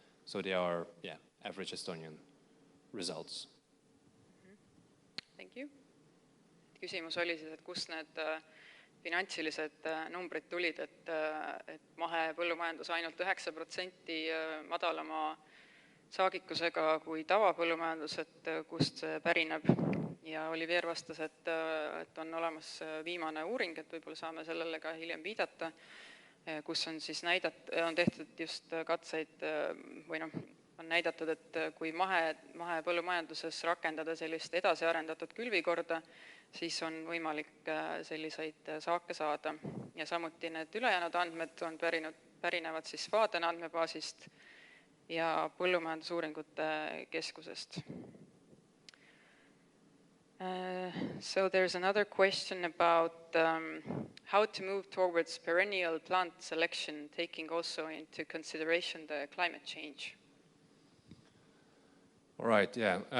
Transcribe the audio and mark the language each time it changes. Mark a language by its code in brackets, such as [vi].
[en] So they are, average Estonian results. Thank you. [et] Küsimus oli siis, et kust need finantsilised numbrid tulid, et mahepõllumajandus ainult 9% madalama saagikusega kui tavapõllumajandus, et kust see pärineb. Ja Olivier vastas, et on olemas viimane uuring, et võib-olla saame sellele ka hiljem viidata, kus on siis on tehtud just katseid või on näidatud, et kui mahepõllumajanduses rakendada sellist edasiarendatud külvikorda, siis on võimalik selliseid saake saada. Ja samuti need ülejäänud andmed on pärinevad siis FADEN andmebaasist ja põllumajandusuuringute keskusest. [en] So there's another question about how to move towards perennial plant selection, taking also into consideration the climate change. All right, yeah.